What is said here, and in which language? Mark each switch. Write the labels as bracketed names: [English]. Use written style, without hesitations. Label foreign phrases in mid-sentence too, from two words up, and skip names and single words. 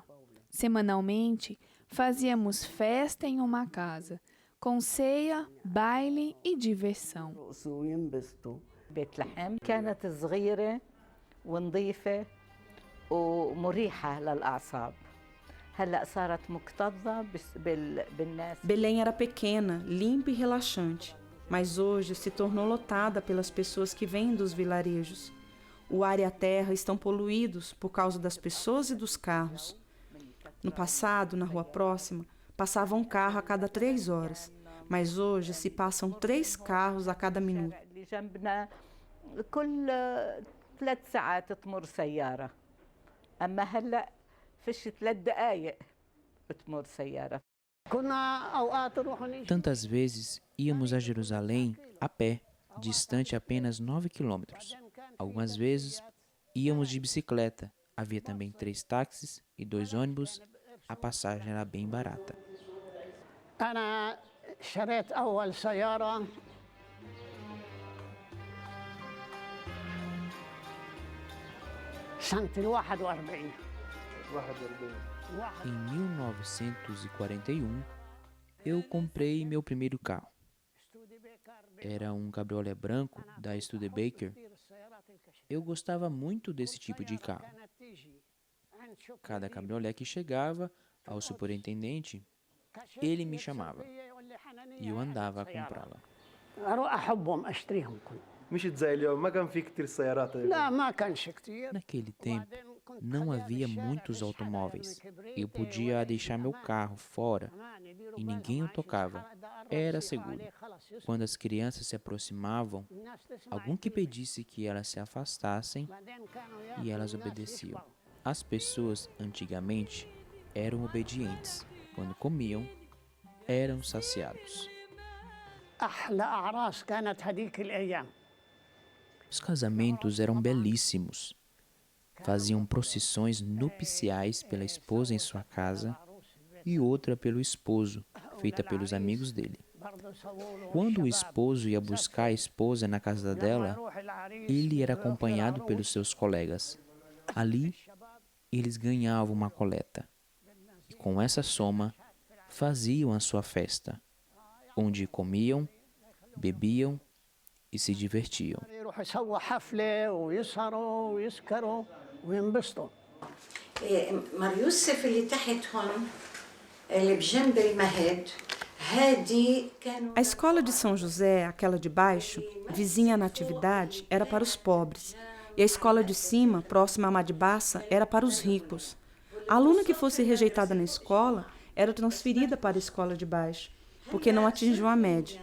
[Portuguese] Semanalmente, fazíamos festa em uma casa, com ceia, baile e diversão. [Arabic] بيت لحم كانت صغيرة ونظيفة ومريحة للأعصاب. هلأ صارت مكتظة بالناس. [Portuguese] Belém era pequena, limpa e relaxante, mas hoje se tornou lotada pelas pessoas que vêm dos vilarejos. O ar e a terra estão poluídos por causa das pessoas e dos carros. No passado, na rua próxima, passava um carro a cada 3 horas, mas hoje se passam 3 carros a cada minuto. [Arabic] كل 3 ساعات تمر سيارة. أما هلأ فيش 3 دقايق بتمر سيارة. [Portuguese] Tantas vezes íamos a Jerusalém a pé, distante apenas 9 quilômetros. Algumas vezes íamos de bicicleta. Havia também 3 táxis e 2 ônibus. A passagem era bem barata. [Arabic] أنا شريت أول سيارة سنة 41. [Portuguese] Em 1941, eu comprei meu primeiro carro. Era um cabriolé branco da Studebaker. Eu gostava muito desse tipo de carro. Cada cabriolé que chegava ao superintendente, ele me chamava e eu andava a comprá-la. [Arabic] أروح أحبهم أشتريهم كلهم. مشيت زي اليوم ما كان في كتير سيارات. لا ما كانش كتير. [Portuguese] Naquele tempo, não havia muitos automóveis. Eu podia deixar meu carro fora e ninguém o tocava. Era seguro. Quando as crianças se aproximavam, algum que pedisse que elas se afastassem e elas obedeciam. As pessoas, antigamente, eram obedientes. Quando comiam, eram saciados. [Arabic] أحلى أعراس كانت هذيك الأيام. [Portuguese] Os casamentos eram belíssimos. Faziam procissões nupciais pela esposa em sua casa e outra pelo esposo, feita pelos amigos dele. Quando o esposo ia buscar a esposa na casa dela, ele era acompanhado pelos seus colegas. Ali, eles ganhavam uma coleta. E com essa soma, faziam a sua festa, onde comiam, bebiam e se divertiam. [Arabic] مر يوسف اللي تحت هون اللي بجنب المهد هادي كانوا. [Portuguese] A escola de São José, aquela de baixo, vizinha à Natividade, era para os pobres. E a escola de cima, próxima à Madibassa, era para os ricos. A aluna que fosse rejeitada na escola era transferida para a escola de baixo, porque não atingiu a média.